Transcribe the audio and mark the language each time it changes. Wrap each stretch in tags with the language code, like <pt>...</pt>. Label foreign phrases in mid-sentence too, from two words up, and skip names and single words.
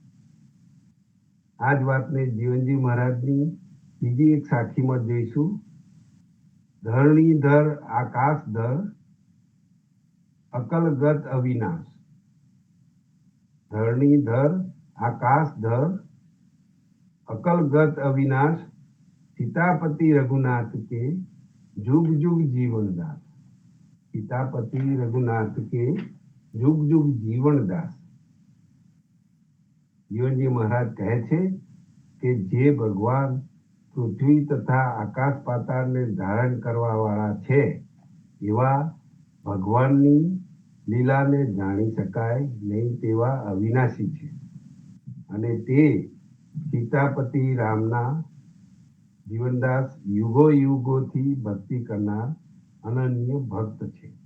<gu>આ જ વાતને જીવનજી મહારાજની બીજી એક સાખીમાં જોઈશું.</gu> <hi>धरणीधर आकाशधर, अकलगत अविनाश. धरणीधर आकाशधर, अकलगत अविनाश, सीतापति रघुनाथ के जुग जुग जीवन दास. सीतापति रघुनाथ के जुग जुग जीवन दास.</hi> <gu>જીવનજી મહારાજ કહે છે કે જે ભગવાન પૃથ્વી તથા આકાશ પાતાળને ધારણ કરવા વાળા છે એવા ભગવાનની લીલાને જાણી શકાય નહીં તેવા અવિનાશી છે અને તે સીતાપતિ રામના જીવનદાસ યુગો યુગોથી ભક્તિ કરનાર અનન્ય ભક્ત છે.</gu>